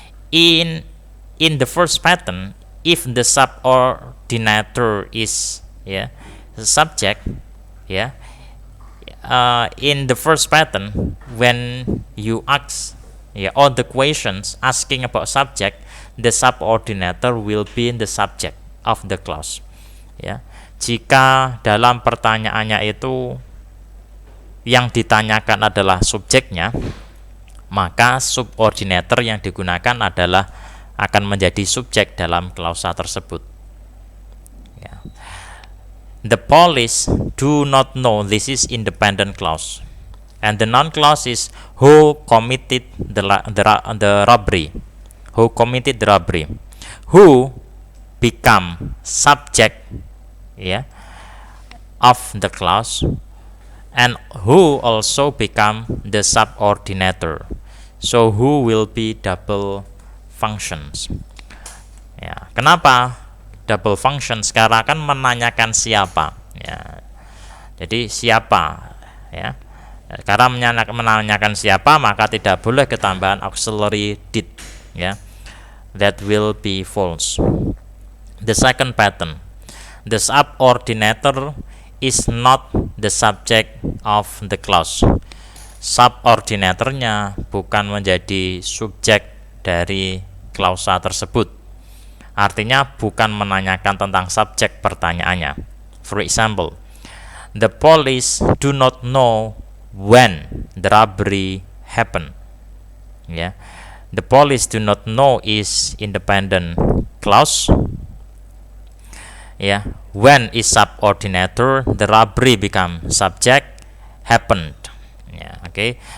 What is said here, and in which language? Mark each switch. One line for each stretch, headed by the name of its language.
English: In the first pattern, if the subordinator is, yeah, the subject, yeah, in the first pattern, when you ask, yeah, all the questions asking about subject, the subordinator will be in the subject of the clause.
Indonesian: Ya, jika dalam pertanyaannya itu yang ditanyakan adalah subjeknya, maka subordinator yang digunakan adalah akan menjadi subjek dalam klausa tersebut. Ya.
English: The police do not know this is independent clause. And the noun clause is who committed the robbery. Who committed the robbery. Who become subject, yeah, of the clause, and who also become the subordinator. So who will be double functions.
Indonesian: Ya, kenapa double functions? Karena kan menanyakan siapa, ya. Jadi siapa, ya. Karena menanyakan siapa, maka tidak boleh ketambahan auxiliary did, ya.
English: That will be false. The second pattern, the subordinator is not the subject of the clause.
Indonesian: Subordinatornya bukan menjadi subjek dari klausa tersebut. Artinya bukan menanyakan tentang subjek pertanyaannya.
English: For example, the police do not know when the robbery happened. Yeah. The police do not know is independent clause. Yeah. When is subordinator, the robbery become subject, happened. Yeah. Okay.